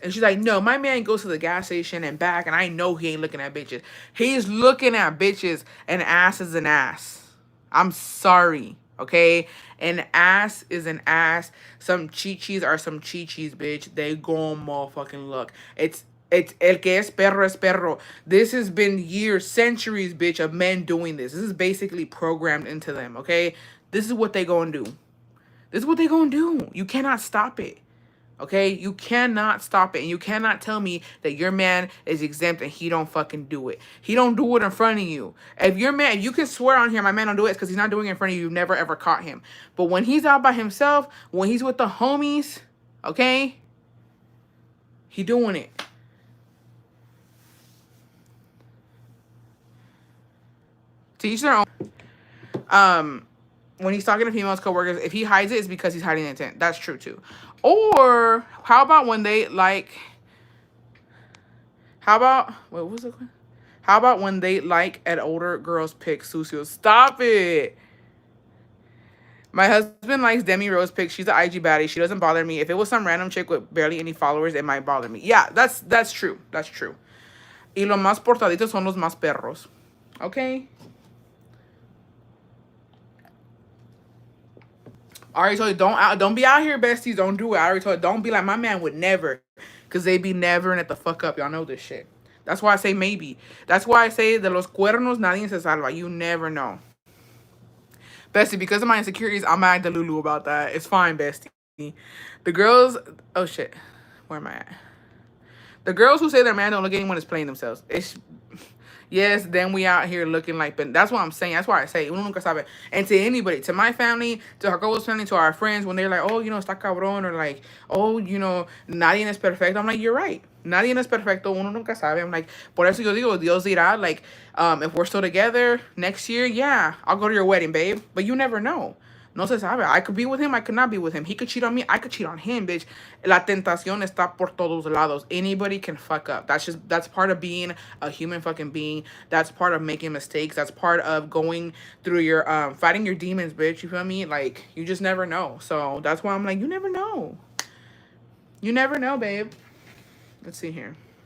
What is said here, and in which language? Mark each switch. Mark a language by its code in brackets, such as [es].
[en] And she's like, no, my man goes to the gas station and back, and I know he ain't looking at bitches. He's looking at bitches, and ass is an ass. I'm sorry, okay? An ass is an ass. Some chichis are some chichis, bitch. They gon' motherfucking look. [es] It's el que es perro es perro. [en] This has been years, centuries, bitch, of men doing this. This is basically programmed into them, okay? This is what they gonna do. This is what they gonna do. You cannot stop it. Okay? You cannot stop it. And you cannot tell me that your man is exempt and he don't fucking do it. He don't do it in front of you. If you can swear on here, my man don't do it, it's because he's not doing it in front of you. You've never ever caught him. But when he's out by himself, when he's with the homies, okay? He doing it. To each their own. When he's talking to females coworkers, if he hides it, it's because he's hiding intent. That's true too. Or how about when they like? What was it? How about when they like an older girl's pic? Sucio, stop it. My husband likes Demi Rose pics. She's an IG baddie. She doesn't bother me. If it was some random chick with barely any followers, it might bother me. Yeah, that's true. That's true. [es] Y los más portaditos son los más perros. [en] Okay. I already told you, don't be out here, besties. Don't do it. I already told you, don't be like, my man would never. Because they be nevering it the fuck up. Y'all know this shit. That's why I say maybe. That's why I say [es] de los cuernos nadie se salva. [en] You never know. Bestie, because of my insecurities, I'm mad at Lulu about that. It's fine, bestie. The girls... Oh, shit. Where am I at? The girls who say their man don't look at anyone is playing themselves. It's... Yes, then we out here looking like... But that's what I'm saying. That's why I say... [es] Uno nunca sabe. [en] And to anybody, to my family, to Jacobo's family, to our friends, when they're like, oh, you know, [es] está cabrón, [en] or like, oh, you know, [es] nadie es perfecto. [en] I'm like, you're right. [es] Nadie es perfecto. Uno nunca sabe. [en] I'm like, [es] por eso yo digo, Dios dirá, [en] like, if we're still together next year, yeah, I'll go to your wedding, babe. But you never know. [es] No se sabe. [en] I could be with him. I could not be with him. He could cheat on me. I could cheat on him, bitch. [es] La tentación está por todos lados. [en] Anybody can fuck up. That's part of being a human fucking being. That's part of making mistakes. That's part of going through your, fighting your demons, bitch. You feel me? Like, you just never know. So that's why I'm like, you never know. You never know, babe. Let's see here.